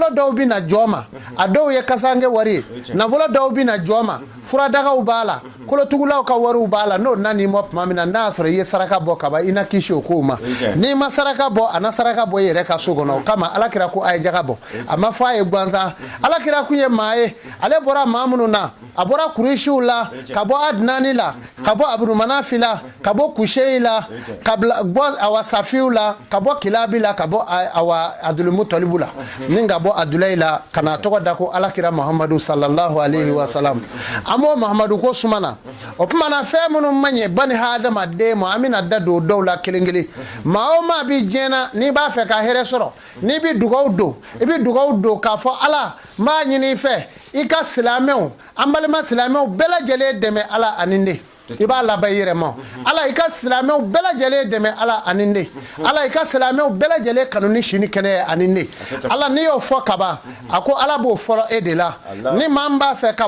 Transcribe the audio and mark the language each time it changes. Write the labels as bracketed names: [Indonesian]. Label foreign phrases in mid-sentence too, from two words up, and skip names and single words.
[Bambara] dɔw bɛ na jɔn ma a dɔw ye kasange wari ye nafolo dɔw bɛ na jɔn ma furadagaw b'a la kolotugulaw ka wariw b'a la n'o nani mɔ tuma min na n'a sɔrɔ i ye saraka bɔ kaba i na kisi o kow ma n'i ma saraka bɔ a na saraka bɔ i yɛrɛ ka so kɔnɔ o kama Alakira ko a ye jaga bɔ a ma fɔ a ye gansan Alakira kun ye maa ye ale bɔra maa minnu na a bɔra Kuresiw la ka bɔ Adinani la ka bɔ Abudumanafi la ka bɔ Kusheyi la ka bɔ Awasafiw la ka bɔ Kilabi la ka bɔ awa Abdul Muttalib la ni nga bɔ Abdulayi la kana tɔgɔ da ko alakira Muhammadu [Arabic] صلى الله عليه وسلم [Bambara] amo Muhammadu ko sumana o kuma na fɛn minnu man ɲɛ bani hadamaden ma an bɛna da don dɔw la kelen-kelen maa o maa bi diɲɛ n'i b'a fɛ ka hɛrɛ sɔrɔ n'i bi dugawu don i bi dugawu don k'a fɔ Ala n b'a ɲini i fɛ i ka silamɛw an balima silamɛw bɛɛ lajɛlen dɛmɛ Ala ani ne i b'a laban i yɛrɛ ma Ala i ka silamɛw bɛɛ lajɛlen dɛmɛ Ala ani ne Ala i ka silamɛw bɛɛ lajɛlen kanu ni sini kɛnɛ ye ani ne Ala n'i y'o fɔ kaban a ko Ala b'o fɔlɔ e de la ni maa min b'a fɛ ka